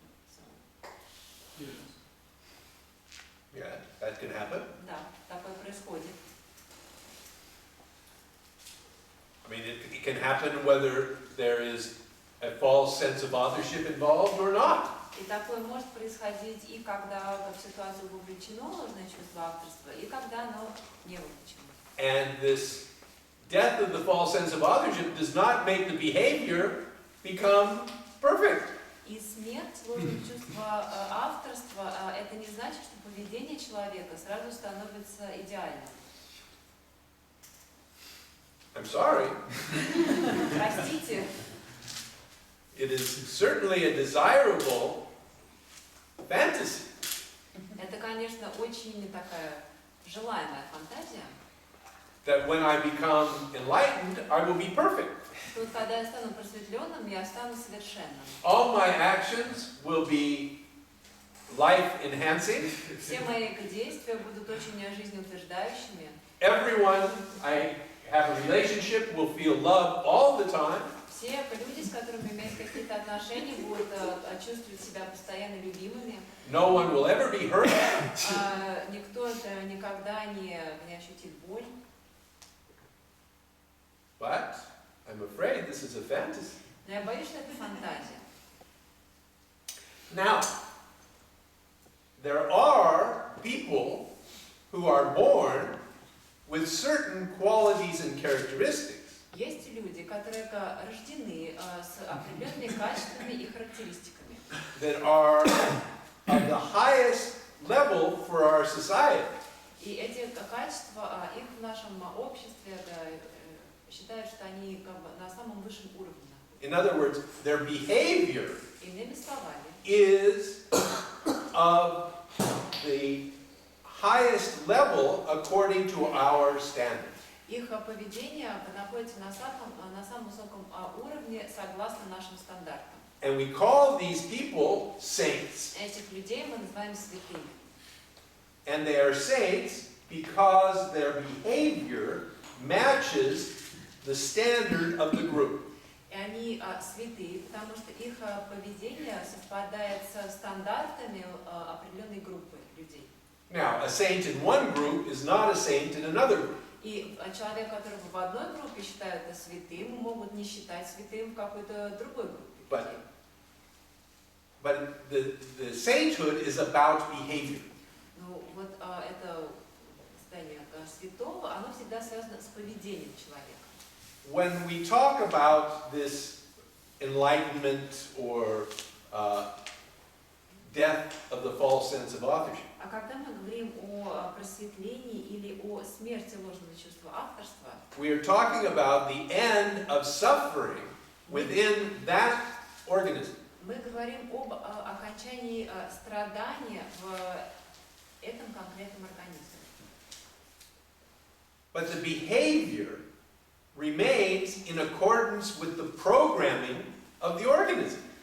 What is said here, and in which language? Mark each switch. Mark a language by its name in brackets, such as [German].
[English] So. Yes. Yeah, that can happen. [Russian] Да, такое происходит. [English] I mean, it can happen whether there is a false sense of authorship involved or not. [Russian] И такое может происходить и когда в ситуацию вовлечено ложное чувство авторства, и когда оно не вовлечено. [English] And this death of the false sense of authorship does not make the behavior become perfect. [Russian] И смерть ложного чувства авторства, это не значит, что поведение человека сразу становится идеальным. [English] I'm sorry. [Russian] Простите. [English] It is certainly a desirable fantasy. [Russian] Это, конечно, очень такая желаемая фантазия. [English] That when I become enlightened, I will be perfect. [Russian] Что вот когда я стану просветленным, я стану совершенным. [English] All my actions will be life-enhancing. [Russian] Все мои действия будут очень жизнеутверждающими. [English] Everyone I have a relationship will feel love all the time. [Russian] Все люди, с которыми имеют какие-то отношения, будут чувствовать себя постоянно любимыми. [English] No one will ever be hurt. [Russian] Никто никогда не ощутит боль. [English] But I'm afraid this is a fantasy. [Russian] Но я боюсь, что это фантазия. [English] Now, there are people who are born with certain qualities and characteristics. [Russian] Есть люди, которые рождены с определенными качествами и характеристиками. [English] That are of the highest level for our society. [Russian] И эти качества, их в нашем обществе считают, что они как бы на самом высшем уровне. [English] In other words, their behavior [Russian] Иными словами, [English] is of the highest level according to our standards. [Russian] их поведение находится на самом высоком уровне согласно нашим стандартам. [English] And we call these people saints. [Russian] Этих людей мы называем святыми. [English] And they are saints because their behavior matches the standard of the group. [Russian] И они святые, потому что их поведение совпадает со стандартами определенной группы людей. [English] Now, a saint in one group is not a saint in another group. [Russian] И человек, которого в одной группе считают святым, могут не считать святым в какой-то другой группе. [English] But the sainthood is about behavior. [Russian] Ну вот это состояние святого, оно всегда связано с поведением человека. [English] When we talk about this enlightenment or death of the false sense of authorship, [Russian] А когда мы говорим о просветлении или о смерти ложного чувства авторства, [English] we are talking about the end of suffering within that organism. [Russian] Мы говорим об окончании страдания в этом конкретном организме. [English] But the behavior remains in accordance with the programming of the organism.